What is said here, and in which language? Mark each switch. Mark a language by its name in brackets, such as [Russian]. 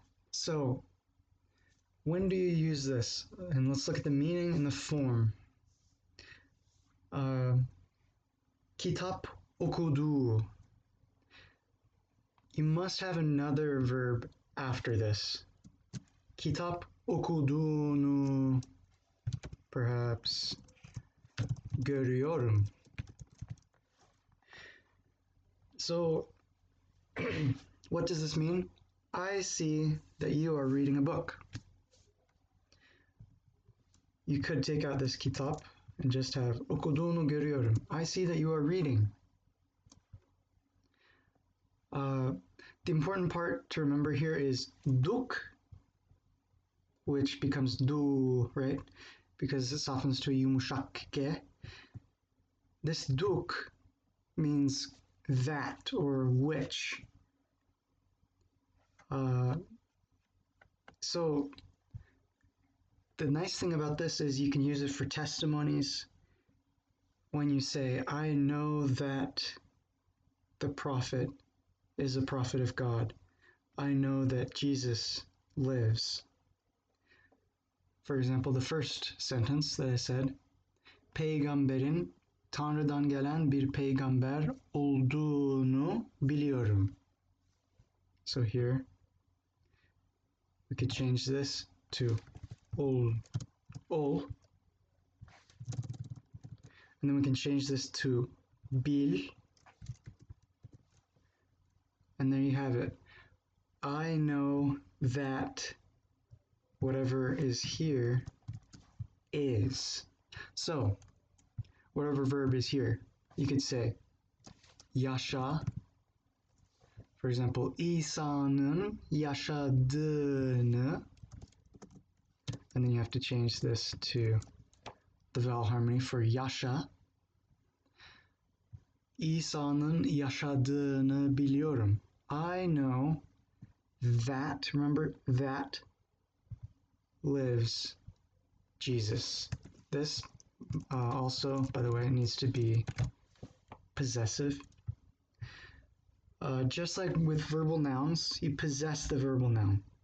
[English] So when do you use this? And let's look at the meaning and the form. [Turkish] Kitap okudu. [English] You must have another verb after this. [Turkish] Kitap okudunu perhaps görüyorum. [English] So what does this mean? I see that you are reading a book. You could take out this kitap and just have [Turkish] okuduğunu görüyorum. [English] I see that you are reading. The important part to remember here is duk, which becomes du, right? Because it softens to yumuşak ge. This duk means that or which. So the nice thing about this is you can use it for testimonies when you say, I know that the prophet is a prophet of God. I know that Jesus lives. For example, the first sentence that I said, [Turkish] Peygamberin Tanrı'dan gelen bir peygamber olduğunu biliyorum. [English] So here, we could change this to ol, and then we can change this to bil, and there you have it. I know that whatever is here is. So, whatever verb is here, you could say yaşa. For example, [Turkish] İsa'nın yaşadığını. [English] And then you have to change this to the vowel harmony for yaşa. [Turkish] İsa'nın yaşadığını biliyorum. [English] I know that, remember, that lives Jesus. This also, by the way, needs to be possessive. Just like with verbal nouns, you possess the verbal noun.